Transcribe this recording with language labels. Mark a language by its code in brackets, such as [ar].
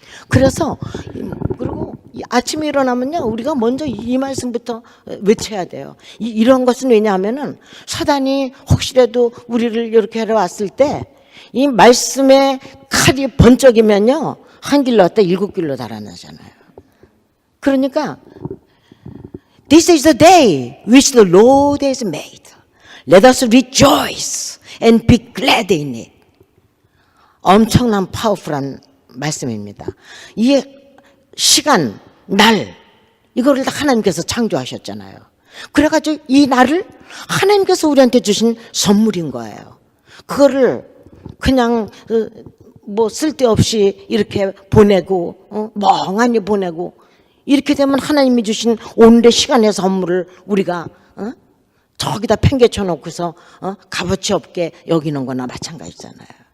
[ko] 그래서 그리고 아침에 일어나면요, 우리가 먼저 이 말씀부터 외쳐야 돼요. 이런 것은 왜냐하면은 사단이 혹시라도 우리를 이렇게 하러 왔을 때 이 말씀의 칼이 번쩍이면요, 한 길로 왔다 7길로 달아나잖아요. 그러니까 [en] This is the day which the Lord has made. Let us rejoice and be glad in it. [ko] 엄청난 파워풀한 말씀입니다. 이 시간, 날, 이거를 다 하나님께서 창조하셨잖아요. 그래가지고 이 날을 하나님께서 우리한테 주신 선물인 거예요. 그거를 그냥 쓸데없이 이렇게 보내고 멍하니 보내고 이렇게 되면 하나님이 주신 오늘의 시간의 선물을 우리가 저기다 팽개쳐 놓고서 값어치 없게 여기는 거나 마찬가지잖아요.